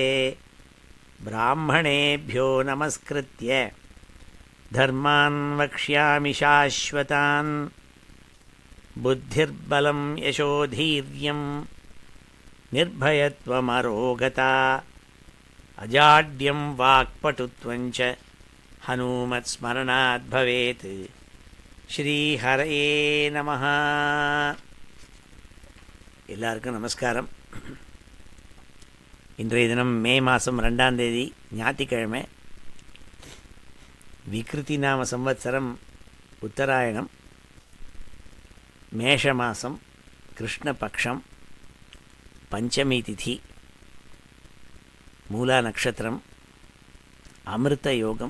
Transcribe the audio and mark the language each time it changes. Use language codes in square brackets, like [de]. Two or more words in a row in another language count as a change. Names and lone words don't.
[sa] ब्राह्मणेभ्यो नमस्कृत्य धर्मान् वक्ष्यामि शाश्वतान्। बुद्धिर्बलं यशोधैर्यं निर्भयत्वमरोगता अजाड्यं वाक्पटुत्वं च हनुमत्स्मरणात् भवेत्। श्रीहरये नमः. [ta] எல்லாருக்கும் நமஸ்காரம். இன்றைய தினம் மே மாதம் 2ஆம் தேதி ஞாயிற்றுக்கிழமை. விக்ருதி நாம சம்வத்சரம் உத்தராயணம், மேஷ மாதம், கிருஷ்ணபக்ஷம், பஞ்சமி திதி, மூலா நட்சத்திரம், அமிர்த யோகம்.